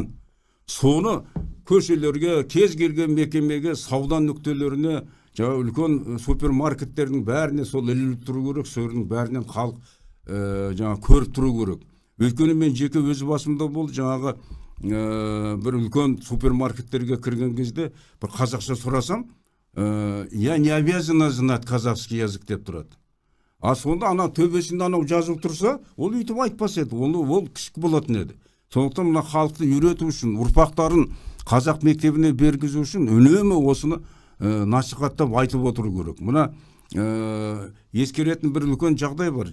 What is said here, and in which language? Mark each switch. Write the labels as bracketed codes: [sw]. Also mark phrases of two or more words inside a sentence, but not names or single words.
[kk] Соны көшелерге, кез келген мекемеге, сауда нүктелеріне, үлкен супермаркеттердің бәріне сол ілініп тұру керек, сөрінің бәрінен халық көріп тұру керек. Өйткені мен жеке өз басымда болды, жаңағы бір үлкен супермаркеттерге кірген кезде бір қазақша сұрасам, [ru] я не обязана знать казахский язык [kk] деп тұрады. А сонда төбесінде жазып тұрса, ол үйтіп айтпас еді, ол кішік болатын еді. Сондықтан мына халықты үйрету үшін, ұрпақтарын қазақ мектебіне бергізу үшін үнемі осыны насихаттап айтып отыру керек. Мына ескеретін бір үлкен жағдай бар.